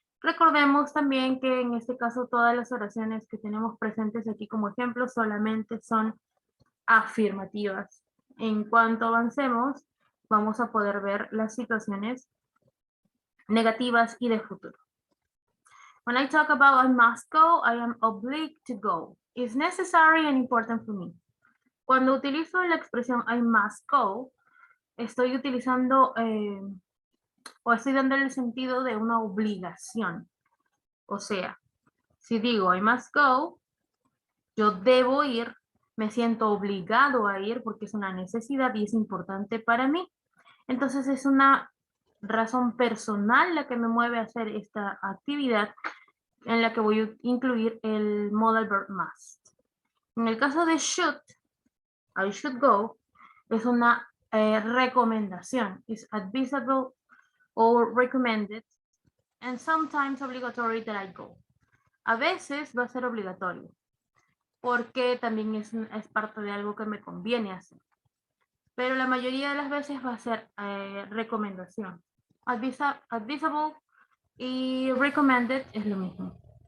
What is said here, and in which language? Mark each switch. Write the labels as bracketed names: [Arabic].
[Spanish] Recordemos también que en este caso todas las oraciones que tenemos presentes aquí como ejemplo solamente son afirmativas. En cuanto avancemos, vamos a poder ver las situaciones negativas y de futuro. [English] When I talk about I must go, I am obliged to go. It's necessary and important for me. [Spanish] Cuando utilizo la expresión [English] I must go, [Spanish] estoy utilizando o estoy dando el sentido de una obligación. O sea, si digo [English] I must go, [Spanish] yo debo ir, me siento obligado a ir porque es una necesidad y es importante para mí. Entonces es una razón personal la que me mueve a hacer esta actividad en la que voy a incluir el modal verb must. En el caso de should, [English] I should go, [Spanish] es una recomendación. [English] It's advisable or recommended and sometimes obligatory that I go. [Spanish] A veces va a ser obligatorio porque también es parte de algo que me conviene hacer. Pero la mayoría de las veces va a ser recomendación. Advisable y recommended es lo mismo.